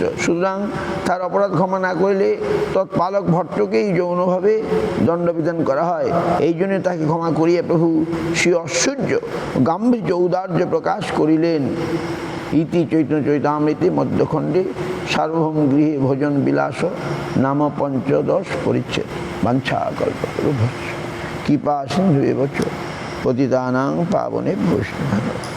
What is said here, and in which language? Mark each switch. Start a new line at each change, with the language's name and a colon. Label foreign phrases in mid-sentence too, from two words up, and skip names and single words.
Bangla: সুতরাং তার অপরাধ ক্ষমা না করিলে তৎপালক ভট্টকেই যৌনভাবে দণ্ডবিধান করা হয়। এই জন্য তাকে ক্ষমা করিয়া প্রভু শ্রী ঐশ্বর্য গাম্ভীর্য ঔদার্য প্রকাশ করিলেন। ইতি চৈতন্য চৈতামৃতে মধ্যখণ্ডে সার্বভৌম গৃহে ভোজন বিলাস নাম 15 পরিচ্ছেদ।
Sanskrit: বাঞ্ছা কল্পতরুভ্যশ্চ কৃপা সিন্ধু এব চ পতিতানাং পাবনেভ্যো বৈষ্ণবেভ্যো।